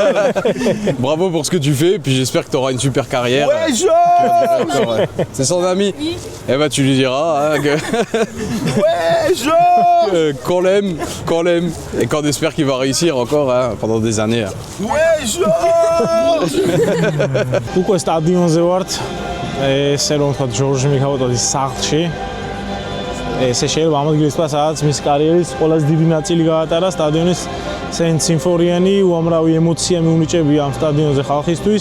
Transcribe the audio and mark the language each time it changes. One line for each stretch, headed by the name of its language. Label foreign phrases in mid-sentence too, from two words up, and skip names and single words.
French: Bravo pour ce que tu fais, puis j'espère que tu auras une super carrière. Ouais, Georges. C'est son ami. Eh ben tu lui diras hein, Ouais, Georges. qu'on l'aime, et qu'on espère qu'il va réussir encore hein, pendant des années. Hein. Ouais, Georges.
Georgian: უკვე სტადიონზე ვართ. ესე რომ ვთქვათ, ჯორჯი მიქაუტაძის სახლში. ესე შეიძლება ამ ადგილას თქვა, სადაც მის კარიერის ყველაზე დიდი ნაწილი გაატარა სტადიონის სიმფონიანი, უამრავი ემოცია მიუნიჭებია ამ სტადიონზე ხალხისთვის.